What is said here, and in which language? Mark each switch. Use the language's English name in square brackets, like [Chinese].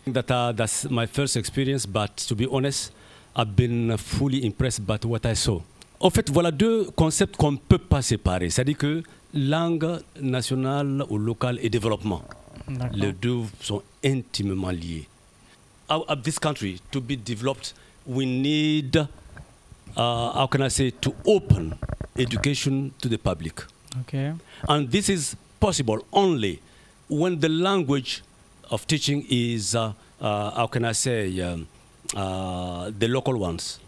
[English] That's my first experience, but to be honest, I've been fully impressed by what I saw. [French] En fait, voilà deux concepts qu'on ne peut pas séparer. C'est-à-dire que langue nationale ou locale et développement. Les deux sont intimement liés. [English] Of this country, to be developed, we need, how can I say, to open education to the public. Okay. And this is possible only when the language of teaching is, how can I say, the local ones.